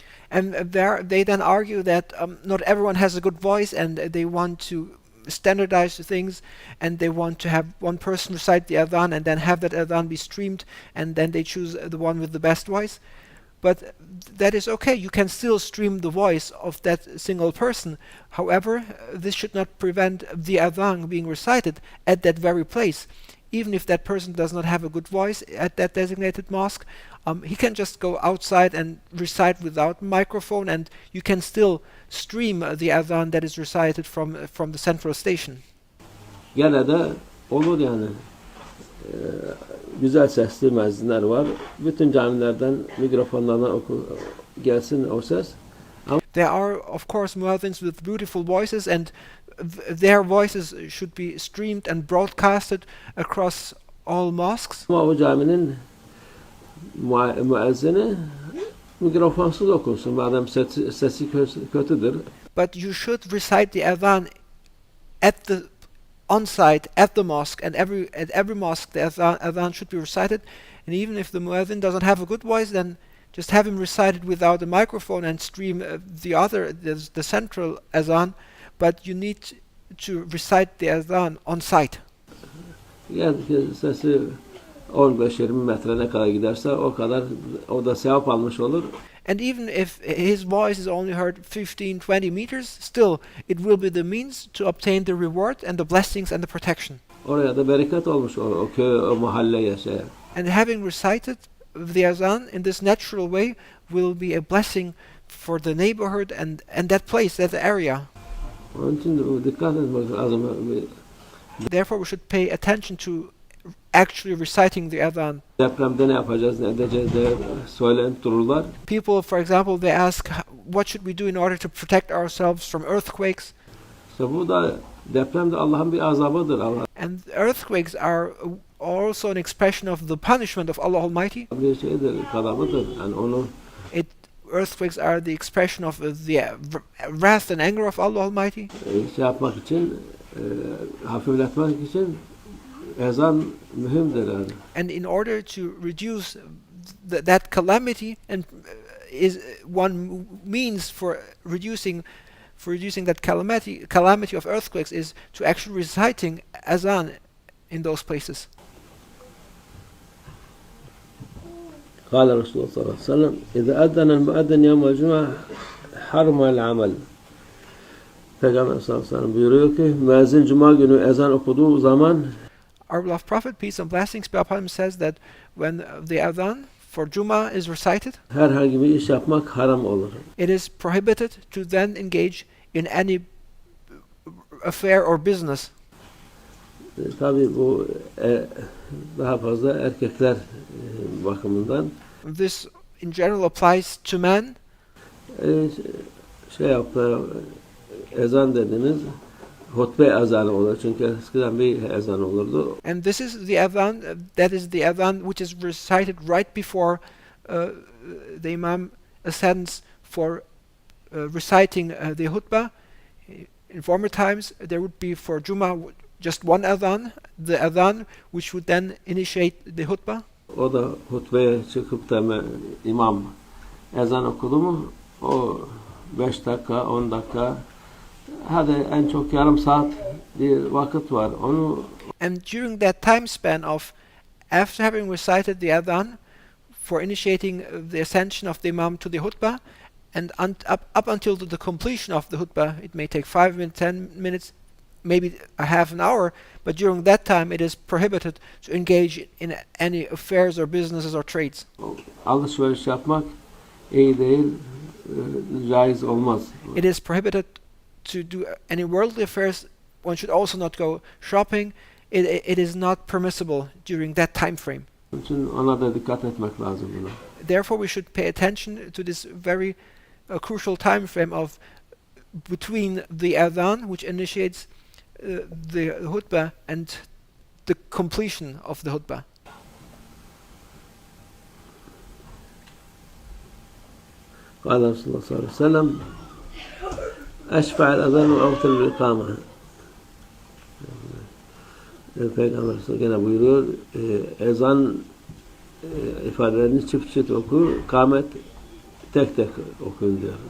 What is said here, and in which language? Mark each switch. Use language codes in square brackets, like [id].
[en] And they then argue that not everyone has a good voice, and they want to standardize the things, and they want to have one person recite the adhan and then have that adhan be streamed, and then they choose the one with the best voice. But that is okay. You can still stream the voice of that single person. However, this should not prevent the adhan being recited at that very place. Even if that person does not have a good voice at that designated mosque, he can just go outside and recite without microphone, and you can still stream the adhan that is recited from the central station. [tr] Gene de olur yani. Güzel sesli müezzinler var. Bütün camilerden mikrofonlardan gelsin o ses. [en] There are of course muezzins with beautiful voices, and their voices should be streamed and broadcasted across all mosques. [tr] Ama o caminin müezzini mikrofonsuz okusun. Madem sesi kötüdür. [en] But you should recite the adhan at the on site at the mosque, and at every mosque the adhan should be recited. And even if the muezzin doesn't have a good voice, then just have him recite it without a microphone and stream the central adhan, but you need to recite the adhan on site. [tr] Yani sesi 15-20 metre ne kadar giderse o kadar o da sevap almış olur. [en] And even if his voice is only heard 15-20 meters, still it will be the means to obtain the reward and the blessings and the protection. [tr] Oraya da bereket olmuş o köy, o mahalleye şey. [en] And having recited the azan in this natural way will be a blessing for the neighborhood and that place, that area. [tr] Onun için dikkat etmek lazım. [en] Therefore we should pay attention to actually reciting the adhan. [tr] Depremde ne yapacağız, ne edeceğiz diye söylenip dururlar. [en] People, for example, they ask, what should we do in order to protect ourselves from earthquakes? [tr] İşte bu da deprem de Allah'ın bir azabıdır. [en] And earthquakes are also an expression of the punishment of Allah Almighty. [tr] Bir şeydir, kadabıdır. Yani onu [en] Earthquakes are the expression of the wrath and anger of Allah Almighty. [tr] Şey yapmak için, hafifletmek için ezan mühimdir yani. [en] And in order to reduce that calamity, and is one means for reducing that calamity of earthquakes is to actually reciting azan in those places. [ar] قال رسول الله صلى الله عليه وسلم إذا أذن المؤذن يوم الجمعة حرم العمل. [tr] Peygamber sallallahu aleyhi ve sellem buyuruyor ki müezzin cuma günü ezan okuduğu zaman [en] Our beloved Prophet, peace and blessings be upon him, says that when the adhan for Juma is recited, [tr] herhangi bir iş yapmak haram olur. [en] It is prohibited to then engage in any affair or business. [tr] Tabii bu daha fazla erkekler bakımından. [en] This in general applies to men. [tr] Şey yaptı, ezan dediniz, hutbe ezanı olur çünkü eskiden bir ezan olurdu. [en] And this is the adhan, that is the adhan which is recited right before the imam ascends for reciting the hutbah. In former times there would be for Juma just one adhan, the adhan which would then initiate the hutbah. [tr] O da hutbeye çıkıp da imam ezan okudu mu o 5 dakika 10 dakika hadi en çok yarım saat bir vakit var. Onu [en] And during that time span of after having recited the adhan for initiating the ascension of the imam to the hutbah and up until the completion of the hutbah, it may take 5 minutes, 10 minutes, maybe a half an hour, but during that time it is prohibited to engage in any affairs or businesses or trades. [tr] alışveriş yapmak iyi değil, caiz olmaz. [en] It is prohibited to do any worldly affairs. One should also not go shopping. It is not permissible during that time frame. Onun için ona da dikkat etmek lazım buna. Therefore, we should pay attention to this very crucial time frame of between the adhan, which initiates the hutbah, and the completion of the hutbah. [ar] قال رسول الله صلى الله عليه وسلم أشفع الأذان وأوتر الإقامة. [tr] Peygamber gene buyuruyor ezan ifadelerini çift çift oku, kâmet tek tek okuyun diyor.